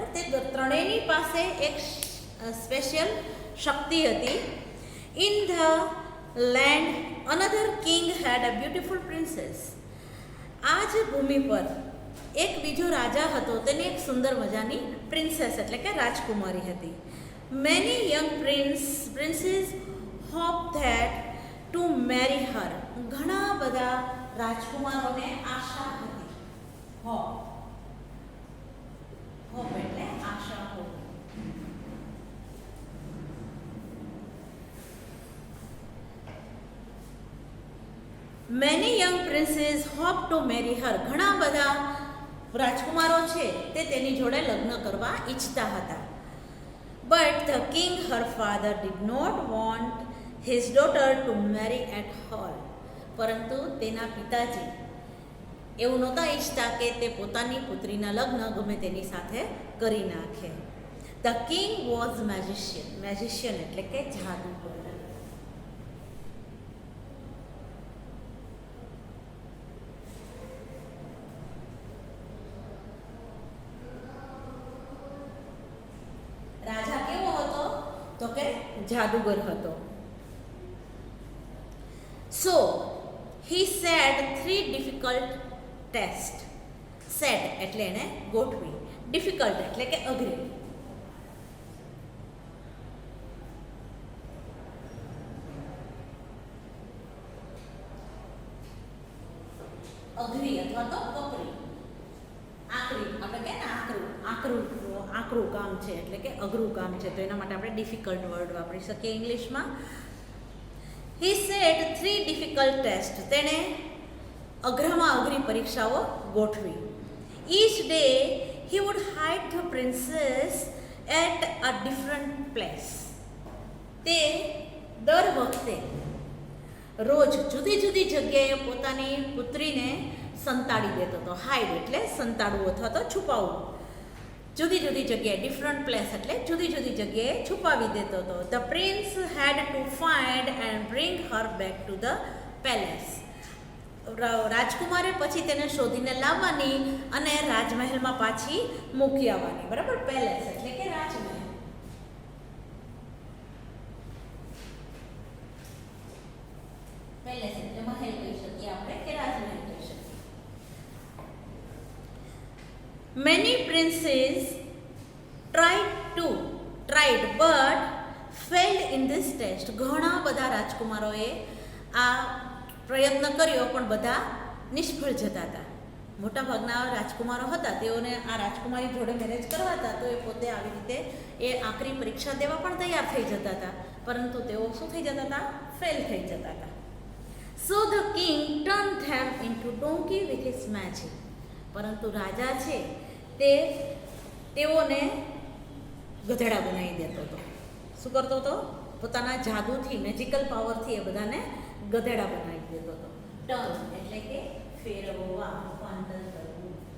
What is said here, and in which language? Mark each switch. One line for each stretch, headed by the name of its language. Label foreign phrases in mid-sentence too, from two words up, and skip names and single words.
Gujarati: તે ત્રણેયની પાસે એક સ્પેશિયલ શક્તિ હતી.
English: In the land another king had a beautiful princess.
Gujarati: આ જ ભૂમિ પર એક બીજો રાજા હતો, તેને એક સુંદર મજાની પ્રિન્સેસ એટલે કે રાજકુમારી હતી.
English: Many young princes hope that to marry her.
Gujarati: ઘણા બધા રાજકુમારોને આશા હતી. હોપ એટલે આશા હોપ.
English: Many young princes hope to marry her.
Gujarati: ઘણા બધા રાજકુમારો છે તે તેની જોડે લગ્ન કરવા ઈચ્છતા હતા.
English: But the king, her father, did not want his daughter to marry at all.
Gujarati: પરંતુ તેના પિતાજી એવું નહોતા ઈચ્છતા કે તે પોતાની પુત્રીના લગ્ન ગમે તેની સાથે કરી નાખે.
English: The king was magician. Magician
Gujarati: એટલે કે જાદુગર. રાજા કેવો હતો તો કે જાદુગર હતો.
English: So he set 3 difficult tests.
Gujarati: Set એટલે એને ગોઠવી, difficult એટલે કે અઘરી. અઘરી અથવા તો કપરી, આકરી, આપણે કહે ને આકરું કામ છે એટલે કે અઘરું કામ છે, તો એના માટે આપણે
English: difficult word
Gujarati: વાપરી શકીએ ઇંગ્લિશમાં.
English: He set 3 difficult tests.
Gujarati: તેણે અઘરામાં અઘરી પરીક્ષાઓ ગોઠવી.
English: Each day he would hide the princess at a different place.
Gujarati: તે દર વખતે રોજ જુદી જુદી જગ્યાએ પોતાની પુત્રીને સંતાડી દેતો હતો. હાઈડ એટલે સંતાડવું અથવા તો છુપાવવું. જુદી જુદી જગ્યાએ,
English: different place
Gujarati: એટલે જુદી જુદી જગ્યાએ છુપાવી દેતો હતો.
English: The prince had to find and bring her back to the palace.
Gujarati: રાજકુમારે પછી તેને શોધીને લાવવાની અને રાજમહેલમાં પાછી મૂકી આવવાની. બરાબર, પેલેસ એટલે કે રાજમહેલ. પેલેસ એટલે મહેલ કહી શકીએ આપણે કે રાજમહેલ કહી શકીએ.
English: Many princes tried but failed in this test.
Gujarati: ઘણા બધા રાજકુમારોએ આ પ્રયત્ન કર્યો પણ બધા નિષ્ફળ જતા હતા. મોટાભાગના રાજકુમારો હતા તેઓને આ રાજકુમારી જોડે મેરેજ કરવા હતા, તો એ પોતે આવી રીતે એ આખરી પરીક્ષા દેવા પણ તૈયાર થઈ જતા હતા, પરંતુ તેઓ શું થઈ જતા હતા? ફેલ થઈ જતા હતા.
English: So the king turned them into donkey with his magic.
Gujarati: પરંતુ રાજા છે તે તેઓને ગધેડા બનાવી દેતો હતો. શું કરતો હતો? પોતાના જાદુથી, મેજિકલ પાવરથી એ બધાને ગધેડા બનાવી દેતો હતો. ટર્ન એટલે કે ફેરવવા, રૂપાંતર કરવું.